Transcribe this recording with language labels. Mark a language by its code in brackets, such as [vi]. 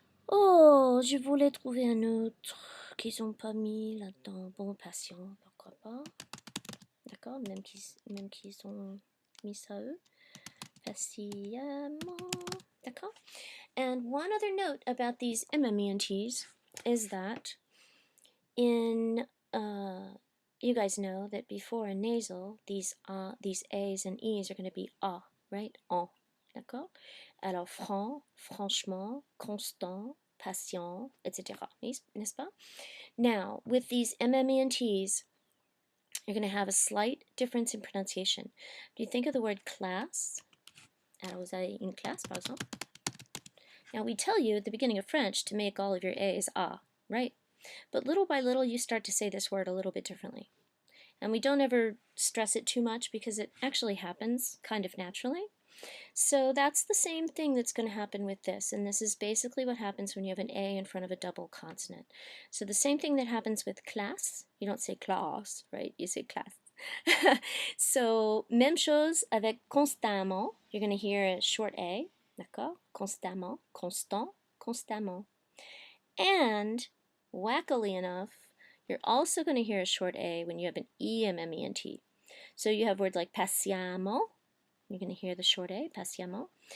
[fr] Oh, je voulais trouver un autre qu'ils n'ont pas mis là-dedans. Bon, patient, pourquoi pas. D'accord? Même qu'ils ont mis ça eux. Patiemment. D'accord? [en] And one other note about these MMENTs is that in you guys know that before a nasal, these A's and E's are going to be A, right? [fr] En. D'accord? Alors, franc, franchement, constant, patient, etc. N'est-ce pas? [en] Now, with these MMENTs, you're going to have a slight difference in pronunciation. Do you think of the word class? [fr] Alors, vous allez une classe, par exemple. [en] Now, we tell you at the beginning of French to make all of your A's A, right? But little by little, you start to say this word a little bit differently. And we don't ever stress it too much because it actually happens kind of naturally. So that's the same thing that's going to happen with this. And this is basically what happens when you have an A in front of a double consonant. So the same thing that happens with classe, you don't say classe, right? You say classe. [fr] So, même chose avec constamment. [en] You're going to hear a short A, d'accord? Constamment, constant, constamment. And, wackily enough, you're also going to hear a short A when you have an EMMENT. So you have words like patiemment. You're going to hear the short A, patiemment.